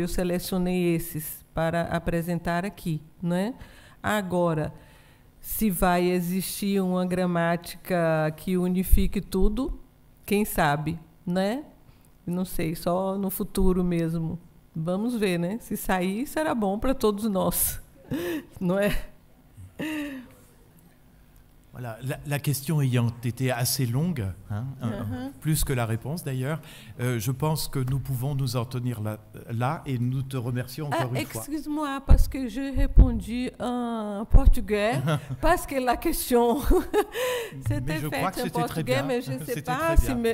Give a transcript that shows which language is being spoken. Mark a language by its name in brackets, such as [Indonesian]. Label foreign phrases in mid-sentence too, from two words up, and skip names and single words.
[Portuguese] Eu selecionei esses para apresentar aqui, né? Agora, se vai existir uma gramática que unifique tudo, quem sabe, né? Não sei, só no futuro mesmo. Vamos ver, né? Se sair, será bom para todos nós. [Latin] Non est. [French] Voilà, la question ayant été assez longue, hein, plus que la réponse d'ailleurs, je pense que nous pouvons nous en tenir là et nous te remercions encore une fois. Excuse-moi, parce que j'ai répondu en portugais, parce que la question c'était faite en portugais, mais je ne sais pas si...